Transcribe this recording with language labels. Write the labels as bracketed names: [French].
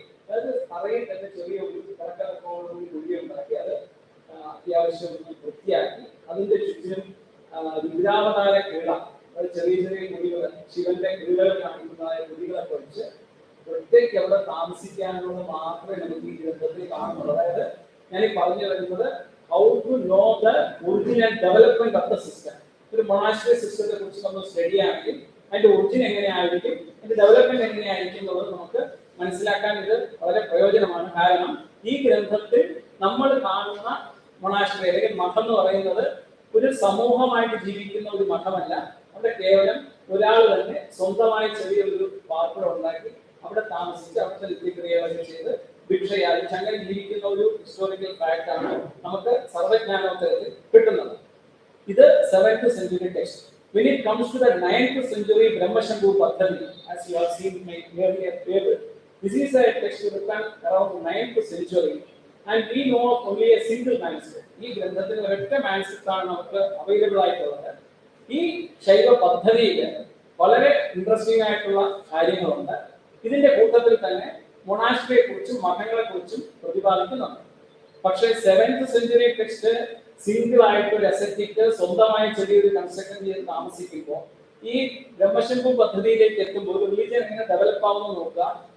[Malayalam] അതായത് തറയിൽ തന്നെ ചെറിയ ഒരു കുഴിയും ഉണ്ടാക്കി അത് അത്യാവശ്യം വൃത്തിയാക്കി അതിന്റെ ചുറ്റിനും രുദ്രാവതാര ക്രീഡ, അതായത് ചെറിയ ചെറിയ കുഴികൾ, ശിവന്റെ ക്രീഡകൾ കാണിക്കുന്നതായ കുഴികളൊക്കെ വെച്ച് ഒറ്റയ്ക്ക് അവിടെ താമസിക്കാനുള്ളത് മാത്രമേ നമുക്ക് ഈ ഗ്രന്ഥത്തിൽ കാണുന്നുള്ളൂ. അതായത് ഞാൻ ഈ പറഞ്ഞു വരുന്നത് [English] how to know the original development of the system. [Malayalam] ഒരു മൊണാസ്ട്രി സിസ്റ്റത്തെ കുറിച്ച് നമ്മൾ സ്റ്റഡി ആണെങ്കിൽ അതിന്റെ ഒറിജിൻ എങ്ങനെയായിരിക്കും, അതിന്റെ ഡെവലപ്മെന്റ് എങ്ങനെയായിരിക്കും എന്നുള്ളത് നമുക്ക് മനസ്സിലാക്കാൻ ഇത് വളരെ പ്രയോജനമാണ്. കാരണം ഈ ഗ്രന്ഥത്തിൽ നമ്മൾ കാണുന്ന മൊണാസ്ട്രി അല്ലെങ്കിൽ മഠം എന്ന് പറയുന്നത് ഒരു സമൂഹമായിട്ട് ജീവിക്കുന്ന ഒരു മഠമല്ല. അവിടെ കേവലം ഒരാൾ തന്നെ സ്വന്തമായി ചെറിയൊരു പാർപ്പിടം ഉണ്ടാക്കി അവിടെ താമസിച്ച് അവിടുത്തെ നിത്യക്രിയകളൊക്കെ ചെയ്ത് ഭിക്ഷയായി അങ്ങനെ ജീവിക്കുന്ന ഒരു ഹിസ്റ്റോറിക്കൽ ഫാക്ട് ആണ് നമുക്ക് സർവജ്ഞാനോത്തരത്തിൽ കിട്ടുന്നത്. [English] ഇത് 7th century text. When it comes to the 9th century Brahmashambhu Paddhati, as you have seen in my earlier paper, this is a text written around 9th century and we know of only a single manuscript. [Malayalam] ഈ ഗ്രന്ഥത്തിൽ ഒരൊറ്റ manuscript ആണ് നമുക്ക് available ആയിട്ടുള്ളത്. ഈ ശൈവ പദ്ധതിയിൽ വളരെ interesting ആയിട്ടുള്ള കാര്യങ്ങളുണ്ട്. ഇതിന്റെ കൂട്ടത്തിൽ തന്നെ മൊണാസ്ട്രിയെ കുറിച്ചും മഠങ്ങളെ കുറിച്ചും പ്രതിപാദിക്കുന്നുണ്ട്. പക്ഷേ 7th century ടെക്സ്റ്റ് സിംഗിൾ ആയിട്ട് ഒരു അസറ്റിക്ക് സ്വന്തമായി ചെറിയൊരു കൺസ്ട്രക്ഷൻ ചെയ്ത് താമസിക്കുമ്പോൾ ഈ ബ്രഹ്മശംഭു പദ്ധതിയിലേക്ക് എത്തുമ്പോൾ ഒരു റിലീജിയൻ എങ്ങനെ ഡെവലപ്പ് ആവുമെന്ന് നോക്കുക.